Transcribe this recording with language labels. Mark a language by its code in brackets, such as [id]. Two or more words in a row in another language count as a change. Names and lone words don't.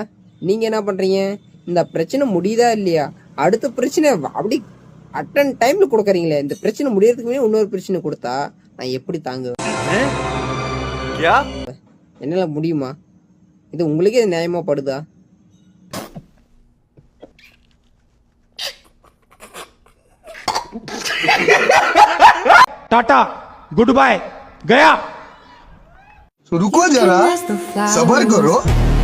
[ta] நீங்க என்ன பண்றீங்க? இந்த பிரச்சனை முடியுதா இல்லையா, அடுத்த பிரச்சனை அப்படி அட்டன் டைம்ல கொடுக்குறீங்களே. இந்த பிரச்சனை முடியறதுக்கு முன்னாடி இன்னொரு பிரச்சனை கொடுத்தா நான் எப்படி தாங்குவேன்? என்னால முடியுமா? இது உங்களுக்கே நியாயமா படுதா? [hi] टाटा [en] good bye [hi] गया। रुको जरा, सबर करो।